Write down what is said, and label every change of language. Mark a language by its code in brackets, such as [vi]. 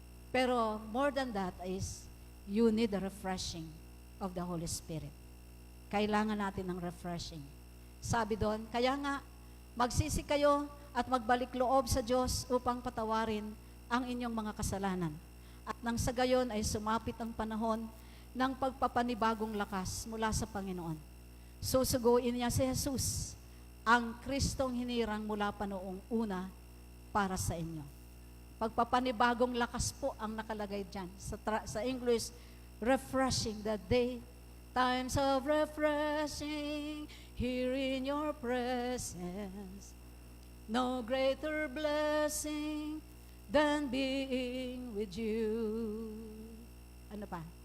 [en] Pero more than that is, you need the refreshing of the Holy Spirit. [tl] Kailangan natin ng refreshing. Sabi doon, kaya nga, magsisi kayo at magbalik loob sa Diyos upang patawarin ang inyong mga kasalanan. At nang sa gayon ay sumapit ang panahon ng pagpapanibagong lakas mula sa Panginoon. Susuguin niya si Jesus, ang Kristong hinirang mula pa noong una para sa inyo. Pagpapanibagong lakas po ang nakalagay dyan. Sa English, [en] refreshing the day. Times of refreshing here in your presence. No greater blessing than being with you. [tl] Ano pa?